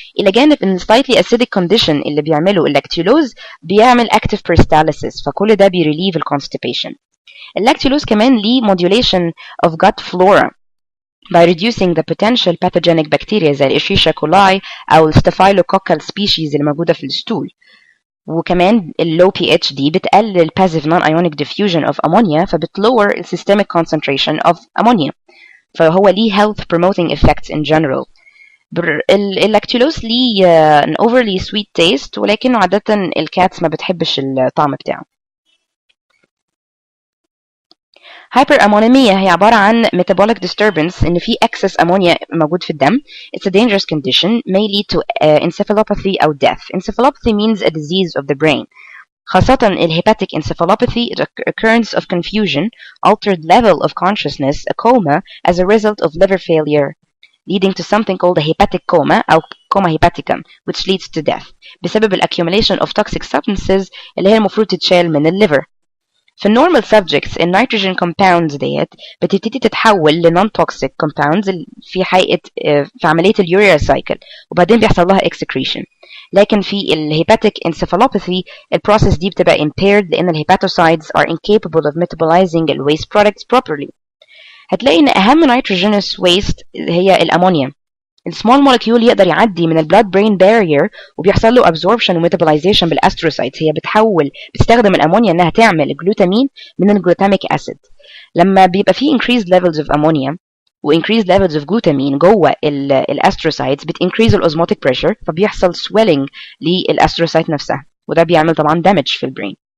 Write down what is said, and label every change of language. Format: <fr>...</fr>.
<ar>إلى جانب إن</ar> <en>slightly acidic condition</en> <ar>اللي بيعمله اللاكتولوز بيعمل</ar> <en>active peristalsis،</en> <ar>فكل ده بيريليف الconstipation. اللاكتولوز كمان ليه</ar> <en>modulation of gut flora by reducing the potential pathogenic bacteria</en> <ar>زي الإشيشيا كولاي أو الستافيلوكوكال species اللي موجودة في الستول.</ar> <en>وكمان low pH</en> <ar>دي بتقلل</ar> <en>passive non-ionic diffusion of ammonia فبتlower systemic concentration of ammonia،</en> <ar>فهو ليه</ar> <en>health promoting effects in general.</en> <ar>اللاكتولوز ليه</ar> <en>an overly sweet taste</en> <ar>ولكنه عادة الكاتس ما بتحبش الطعم بتاعه. hyperammonemia هي عبارة عن</ar> <en>metabolic disturbance</en> <ar>إن في</ar> <en>excess ammonia</en> <ar>موجود في الدم.</ar> <en>It's a dangerous condition may lead to encephalopathy أو death. Encephalopathy means a disease of the brain.</en> <ar>خاصة</ar> <en>hepatic encephalopathy, the occurrence of confusion, altered level of consciousness, a coma as a result of liver failure, leading to something called a hepatic coma أو coma hepaticum, which leads to death</en> <ar>بسبب</ar> <en>accumulation of toxic substances</en> <ar>اللي هي المفروض تتشال من الليفر. في النورمال subjects النيتروجين compounds ديت بتبتدي تتحول لنون توكسيك compounds في حقيقة في عملية اليوريا سايكل وبعدين بيحصل لها excretion. لكن في الهيباتيك</ar> <en>encephalopathy</en> <ar>البروسيس دي بتبقى</ar> <en>impaired</en> <ar>لأن الهيباتوسايدز</ar> <en>are incapable of metabolizing the waste products properly.</en> <ar>هتلاقي إن أهم nitrogenous waste هي الأمونيا. السمول مولكيول يقدر يعدي من البلاد برين بارير وبيحصل له absorption وميتابولايزيشن بالاستروسايتس. هي بتستخدم الامونيا انها تعمل جلوتامين من الجلوتاميك اسيد. لما بيبقى فيه</ar> <en>increased levels of ammonia</en> <ar>و</ar> <en>increased levels of glutamine</en> <ar>جوه الاستروسايتس increase الاوزموتيك بريشر فبيحصل swelling للاستروسايت نفسها وده بيعمل طبعا damage في البرين.</ar>